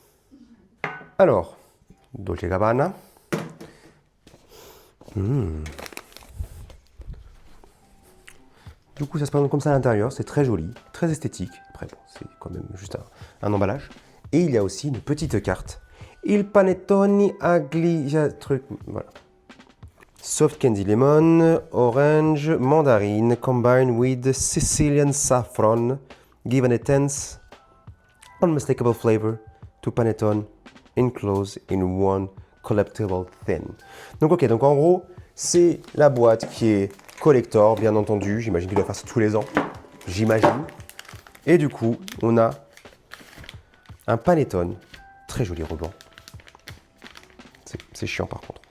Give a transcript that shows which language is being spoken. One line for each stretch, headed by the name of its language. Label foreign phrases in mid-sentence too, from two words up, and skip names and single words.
French: Alors, Dolce & Gabbana. Du coup, ça se présente comme ça à l'intérieur. C'est très joli, très esthétique. Après, bon, c'est quand même juste un emballage. Et il y a aussi une petite carte.
Italian: Il panettone agli...
French: truc, voilà.
English: Soft candy lemon, orange, mandarine, combined with Sicilian saffron, given a tense, unmistakable flavor to panettone, enclosed in one collectible thin.
French: Donc ok, donc en gros, c'est la boîte qui est collector, bien entendu. J'imagine qu'il doit faire ça tous les ans. J'imagine. Et du coup, on a un panettone. Très joli ruban. C'est chiant par contre.